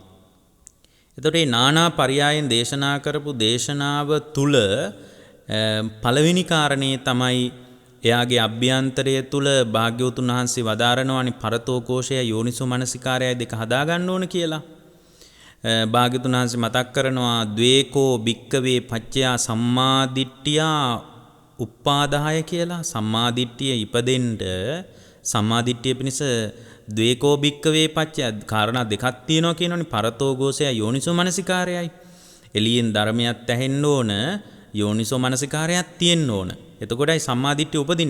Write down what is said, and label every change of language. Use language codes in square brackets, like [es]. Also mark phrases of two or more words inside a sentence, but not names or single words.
[si] එතකොට මේ নানা පරියායෙන් දේශනා කරපු දේශනාව තුල පළවෙනි කාරණේ තමයි එයාගේ අභ්‍යන්තරය තුල භාග්‍යවතුන් වහන්සේ වදාරනවානි පරතෝකෝෂය යෝනිසෝ මනසිකාරය දෙක හදා ගන්න ඕන කියලා. භාග්‍යවතුන් වහන්සේ මතක් කරනවා [pi] ද්වේකෝ භික්කවේ පච්චයා සම්මාදිට්ඨියා උප්පාදාය [si] කියලා. සම්මාදිට්ඨිය ඉපදෙන්න සම්මාදිට්ඨිය පිණිස [pi] ද්වේකෝ භික්කවේ පච්චය [si] කාරණා දෙකක් තියෙනවා කියනෝනේ පරතෝකෝෂය යෝනිසෝ මනසිකාරයයි. එළියෙන් ධර්මයක් ඇහෙන්න ඕන යෝනිසෝ මනසිකාරයක් තියෙන්න ඕන. එතකොටයි සම්මාදිට්ඨිය උපදින්නේ.